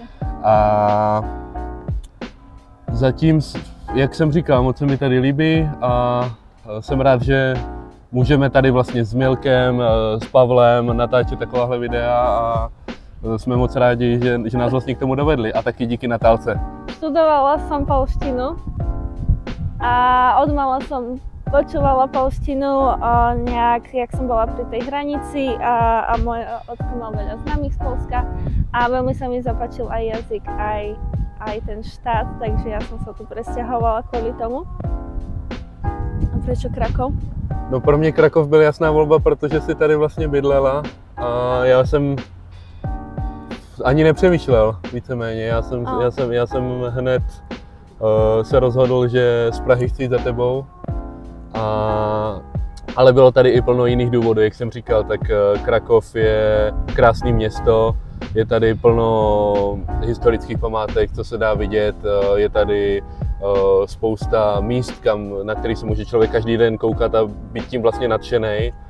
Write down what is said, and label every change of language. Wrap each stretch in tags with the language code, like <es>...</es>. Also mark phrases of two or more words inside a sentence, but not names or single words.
<cs>A zatím, jak jsem říkal, moc se mi tady líbí a jsem rád, že můžeme tady vlastně s Milkem, s Pavlem natáčet takováhle videa a jsme moc rádi, že nás vlastně k tomu dovedli a taky díky Natálce.</cs> <sk>Študovala som poľštinu a odmala som počúvala poľštinu nejak, jak som bola pri tej hranici a môj otko mal veľa známych z Poľska a veľmi sa mi zapáčil aj jazyk, aj ten štát, takže ja som sa tu presťahovala kvôli tomu. A prečo Krakov?</sk> <cs>No pro mě Krakov byl jasná volba, protože si tady vlastně bydlela a já jsem ani nepřemýšlel víceméně. Já jsem hned se rozhodl, že z Prahy chci jít za tebou. Ale bylo tady i plno jiných důvodů, jak jsem říkal, tak Krakov je krásné město, je tady plno historických památek, co se dá vidět, je tady spousta míst, na který se může člověk každý den koukat a být tím vlastně nadšenej.</cs>